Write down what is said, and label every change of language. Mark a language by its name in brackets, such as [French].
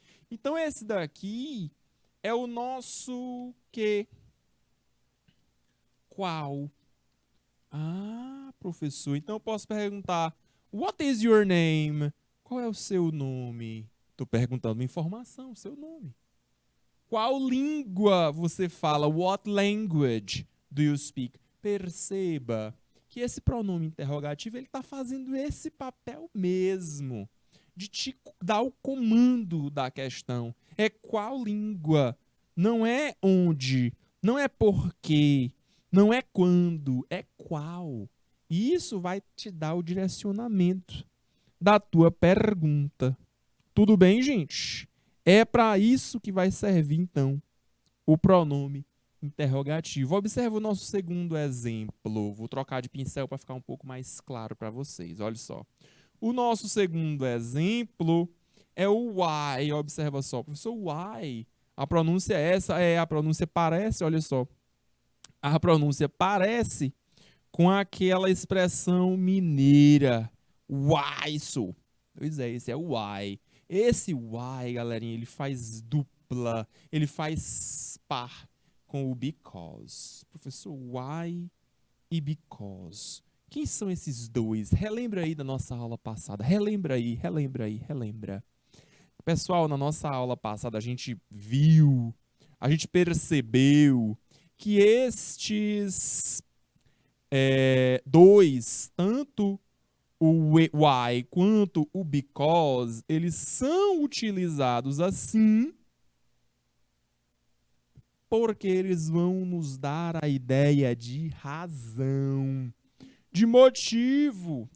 [Portuguese] Então, esse daqui é o nosso quê? Qual? Ah, professor, então eu posso perguntar, [English] what is your name? [Portuguese] Qual é o seu nome? Estou perguntando uma informação, seu nome. Qual língua você fala? [English] What language do you speak? [Portuguese] Perceba que esse pronome interrogativo ele está fazendo esse papel mesmo de te dar o comando da questão. É qual língua, não é onde, não é porquê, não é quando, é qual. E isso vai te dar o direcionamento da tua pergunta. Tudo bem, gente? É para isso que vai servir, então, o pronome interrogativo. Observe o nosso segundo exemplo. Vou trocar de pincel para ficar um pouco mais claro para vocês. Olha só. O nosso segundo exemplo é o why. Observa só, professor, why. A pronúncia é essa? É, a pronúncia parece, olha só. A pronúncia parece com aquela expressão mineira. Why, so. Pois é, esse é o why. Esse why, galerinha, ele faz dupla, ele faz par com o because. Professor, why e because. Quem são esses dois? Relembra aí da nossa aula passada. Relembra aí, relembra aí, relembra. Pessoal, na nossa aula passada a gente viu, a gente percebeu que estes dois, tanto o why quanto o because, eles são utilizados assim porque eles vão nos dar a ideia de razão, de motivo.